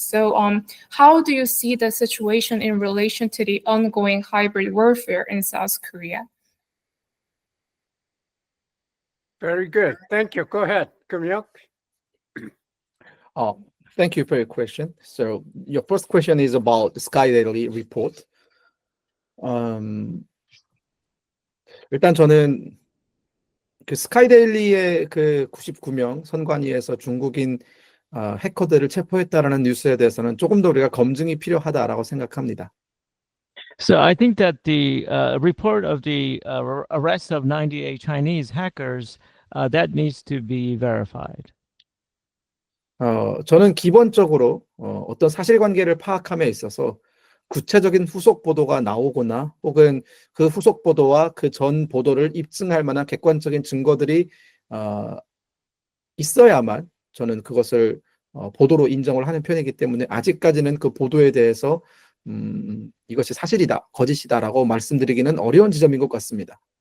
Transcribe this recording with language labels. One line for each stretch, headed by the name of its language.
English: So how do you see the situation in relation to the ongoing hybrid warfare in South Korea? Very good. Thank you. Go ahead, Kim-Hyuk. Thank you for your question. So your first question is about the Sky Daily report.
Korean: 일단 저는 그 스카이 데일리의 그 99명 선관위에서 중국인 해커들을 체포했다라는 뉴스에 대해서는 조금 더 우리가 검증이 필요하다라고 생각합니다.
English: So I think that the report of the arrest of 98 Chinese hackers that needs to be verified.
Korean: 저는 기본적으로 어떤 사실관계를 파악함에 있어서 구체적인 후속 보도가 나오거나 혹은 그 후속 보도와 그 전 보도를 입증할 만한 객관적인 증거들이 있어야만 저는 그것을 보도로 인정을 하는 편이기 때문에 아직까지는 그 보도에 대해서 이것이 사실이다, 거짓이다라고 말씀드리기는 어려운 지점인 것 같습니다.